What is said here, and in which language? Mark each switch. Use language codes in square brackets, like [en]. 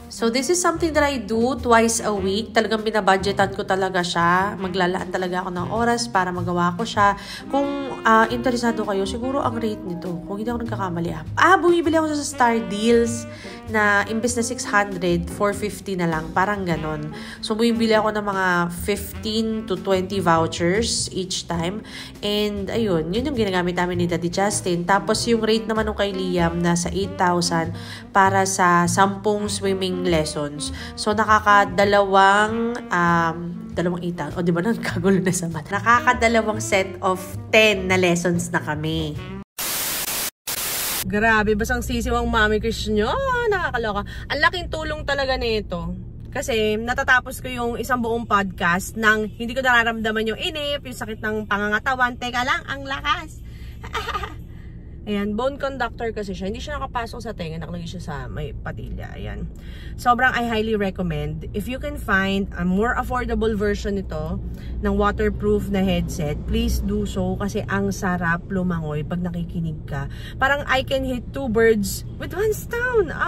[en] So this is something that I do twice a week. [tl] Talagang binabudgetan ko talaga siya. Maglalaan talaga ako ng oras para magawa ko siya. Kung interesado kayo, siguro ang rate nito, kung hindi ako nagkakamali, bumibili ako sa Star Deals na imbes na 600, 450 na lang. Parang ganon. So, bumibili ako ng mga 15 to 20 vouchers each time. And, ayun, yun yung ginagamit namin ni Daddy Justin. Tapos, yung rate naman nung kay Liam, nasa 8,000 para sa 10 swimming lessons. So, nakakadalawang 8,000. O, di ba nagkagulo na sa mat? Nakakadalawang set of 10 na lessons na kami. Grabe, basang sisiwang Mami Chris nyo. Nakakaloka. Ang laking tulong talaga nito. Kasi natatapos ko yung isang buong podcast nang hindi ko nararamdaman yung inip, yung sakit ng pangangatawan. Teka lang, ang lakas. Ayan, bone conductor kasi siya. Hindi siya nakapasok sa tenga, nakalagay siya sa may patilya. Ayan. [en] Sobrang I highly recommend. If you can find a more affordable version nito ng waterproof na headset, please do so [tl] kasi ang sarap lumangoy pag nakikinig ka. [en] Parang I can hit 2 birds with 1 stone.